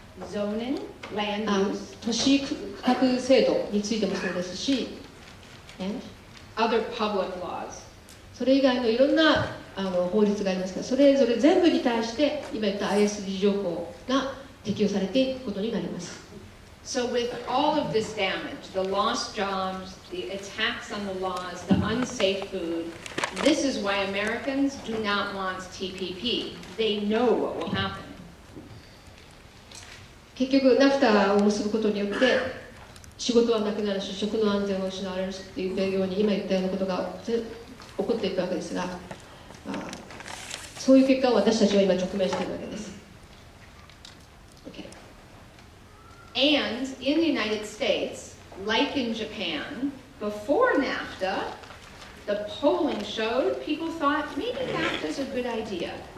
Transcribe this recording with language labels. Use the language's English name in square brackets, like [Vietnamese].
[English] Zoning, land [Japanese] 都市区画制度についてもそうですし、 [English] other public laws. [Japanese] それ以外のいろんな法律がありますからそれぞれ全部に対して今言った ISD 条項が適用されていくことになります。 [English] So with all of this damage, the lost jobs, the attacks on the laws, the unsafe food, this is why Americans do not want TPP. They know what will happen. [Japanese] 結局ナフタを結ぶことによって仕事はなくなるし食の安全を失われるしっていうように今言ったようなことが起こっていくわけですがそういう結果を私たちは今直面しているわけです。 [English] And in the United States, like in Japan, before NAFTA, the polling showed people thought maybe NAFTA is a good idea.